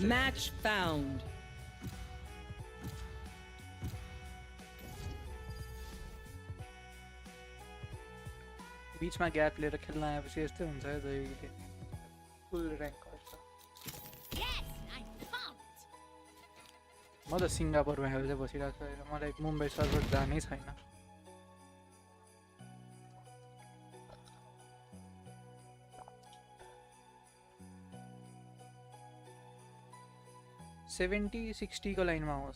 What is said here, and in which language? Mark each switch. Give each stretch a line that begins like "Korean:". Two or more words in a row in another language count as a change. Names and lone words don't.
English: Match found.
Hindi: बीच में गैप लेकर खेलना है बस ऐसे होता है तो
English: full rank
Hindi: करता.
Nepali: म त सिङ्गापुरमा खेल्दै बसिरहेको छु. मलाई मुम्बई सर्भर जानै छैन. सेभेन्टी 60 को लाइनमा आउँछ.